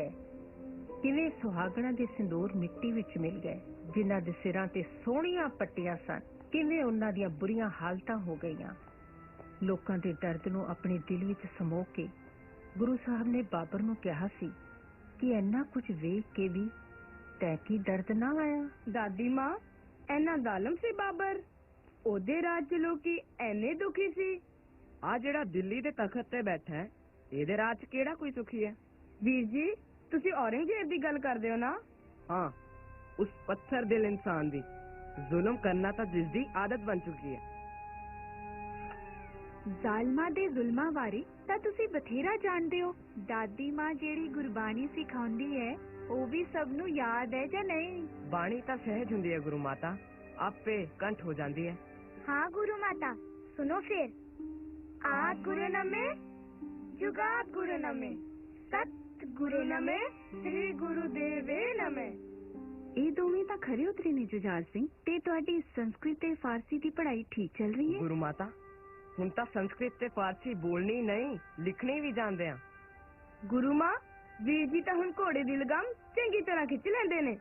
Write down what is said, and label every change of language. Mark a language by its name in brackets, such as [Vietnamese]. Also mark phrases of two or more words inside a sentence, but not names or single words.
[Punjabi] ਕਿਵੇਂ ਸੁਹਾਗਣਾਂ ਦੇ ਸਿੰਦੂਰ ਮਿੱਟੀ ਵਿਚ ਮਿਲ ਗਏ, ਜਿਨ੍ਹਾਂ ਦੇ ਸਿਰਾਂ ਤੇ ਸੋਹਣੀਆਂ ਪੱਟੀਆਂ ਸਨ। ਕਿਵੇਂ ਉਨ੍ਹਾਂ ਦੀਆਂ ਬੁਰੀਆਂ ਹਾਲਤਾਂ ਹੋ ਗਈਆਂ। ਲੋਕਾਂ ਦੇ ਦਰਦ ਨੂੰ ਅਪਣੇ ਦਿਲ ਵਿਚ ਸਮੋ ਕੇ ਗੁਰੂ ਸਾਹਬ ਨੇ ਬਾਬਰ ਨੂੰ ਕਹਾ ਸੀ ਕਿ ਇੰਨਾ ਕੁਝ ਵੇਖ ਕੇ ਭੀ ਤੈ ਕੀ ਦਰਦ ਨਾ ਆਇਆ। ਦਾਦੀ ਮਾਂ ਐਨਾ ਜ਼ਾਲਮ ਸੀ ਬਾਬਰ। ਉਹਦੇ ਰਾਜ ਚ ਲੋਕੀ ਐਨੇ ਦੁਖੀ ਸੀ। ਆ ਜਿਹੜਾ ਦਿੱਲੀ ਦੇ ਤਖਤ ਤੇ ਬੈਠਾ ਹੈ, ਇਹਦੇ ਰਾਜ ਚ ਕਿਹੜਾ ਕੋਈ ਸੁਖੀ ਹੈ? ਵੀਰ ਜੀ ਤੁਸੀਂ ਔਰੰਗਜ਼ੇਬ ਦੀ ਗੱਲ ਕਰਦੇ ਹੋ ਨਾ? ਹਾਂ, ਉਸ ਪੱਥਰ ਦਿਲ ਇਨਸਾਨ ਦੀ। ਜ਼ੁਲਮ ਕਰਨਾ ਤਾਂ ਜਿਸ ਦੀ ਆਦਤ ਬਣ ਚੁੱਕੀ ਹੈ। ਜ਼ਾਲਮਾਂ ਦੇ ਜ਼ੁਲਮਾਂ ਬਾਰੇ ਤਾਂ ਤੁਸੀਂ ਬਥੇਰਾ ਜਾਣਦੇ ਹੋ। ਦਾਦੀ ਮਾਂ ਜਿਹੜੀ ਗੁਰਬਾਣੀ ਸਿਖਾਉਂਦੀ ਹੈ ਉਹ ਵੀ ਸਭ ਨੂੰ ਯਾਦ ਹੈ ਜਾਂ ਨਹੀਂ? ਬਾਣੀ ਤਾਂ ਸਹਿਜ ਹੁੰਦੀ ਹੈ ਗੁਰੂ ਮਾਤਾ, ਆਪੇ ਕੰਠ ਹੋ ਜਾਂਦੀ ਹੈ। [Hindi] हाँ गुरु माता, सुनो फिर। आद गुरु नमे, जुगाद गुरु नमे, सत गुरु नमे, श्री गुरुदेवे नमे। [Punjabi] ਇਹ ਦੋਵੇਂ ਤਾਂ ਖਰੇ ਉਤਰੇ ਨੇ ਜੁਝਾਰ ਸਿੰਘ। ਤੇ ਤੁਹਾਡੀ ਸੰਸਕ੍ਰਿਤ ਤੇ ਫਾਰਸੀ ਦੀ ਪੜ੍ਹਾਈ ਠੀਕ ਚੱਲ ਰਹੀ ਹੈ? ਗੁਰੂ ਮਾਤਾ ਹੁਣ ਤਾਂ ਸੰਸਕ੍ਰਿਤ ਤੇ ਫਾਰਸੀ ਬੋਲਣੀ ਨਹੀਂ, ਲਿਖਣੀ ਵੀ ਜਾਣਦੇ ਆ। ਗੁਰੂ ਮਾਂ ਵੀਰ ਜੀ ਤਾਂ ਹੁਣ ਘੋੜੇ ਦੀ ਲਗਾਮ ਚੰਗੀ ਤਰ੍ਹਾਂ ਖਿੱਚ ਲੈਂਦੇ ਨੇ।